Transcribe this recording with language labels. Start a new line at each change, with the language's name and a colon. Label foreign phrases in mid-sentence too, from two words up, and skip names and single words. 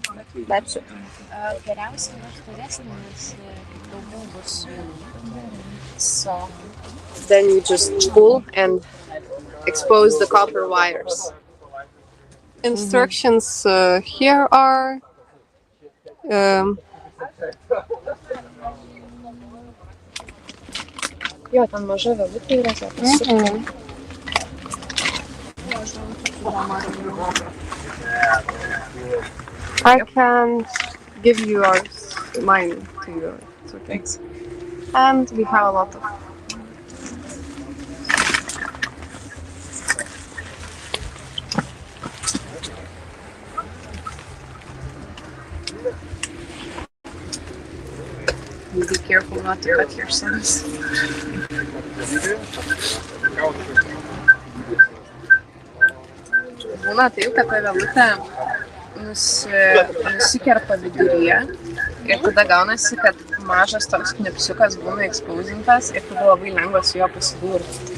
English: That's it. So then you just pull and expose the copper wires. Instructions here are
Lithuanian: jo, ten maža vėlutė yra,
English: I can give you mine to you. It's okay. And we have a lot of. Be careful not to cut yourselves.
Lithuanian: Būna taip, kad ta vėlutė nusikerpa viduryje ir tada gaunasi, kad mažas toks knipsiukas būna ekspozintas ir tada labai lengva su juo pasidurti.